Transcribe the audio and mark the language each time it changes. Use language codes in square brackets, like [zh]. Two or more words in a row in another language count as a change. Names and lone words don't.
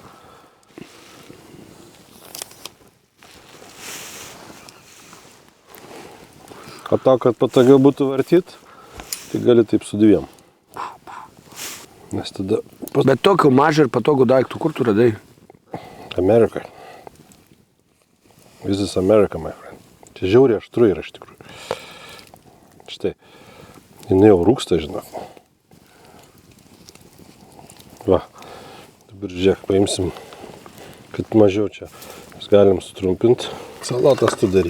[lt] O to, kad patogiau būtų vartyti, tai gali taip su dviem. Nes tada Bet tokio mažo ir patogų daiktų, kur tu radai? Amerika. [en] This is America, my friend. [lt] Čia žiauriai aštru yra iš tikrųjų. Štai. Jinai jau rūksta, žinok. Va. Dabar žiūrėk, paimsim, kad mažiau čia. Mes galim sutrumpinti. Salotas tu daryk.